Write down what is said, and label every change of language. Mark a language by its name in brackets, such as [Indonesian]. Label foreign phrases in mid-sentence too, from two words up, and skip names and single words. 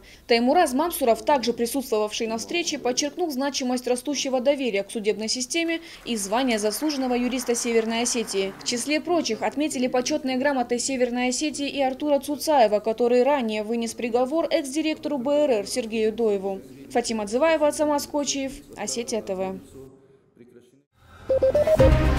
[Russian] Таймураз Мансуров, также присутствовавший на встрече, подчеркнул значимость растущего доверия к судебной системе и звания заслуженного юриста Северной Осетии. В числе прочих отметили почетной грамотой Северной Осетии и Артура Цуцаева, который ранее вынес приговор экс-директору БРР Сергею Доеву. Фатима Дзываева, Самас Кочиев, Осетия ТВ.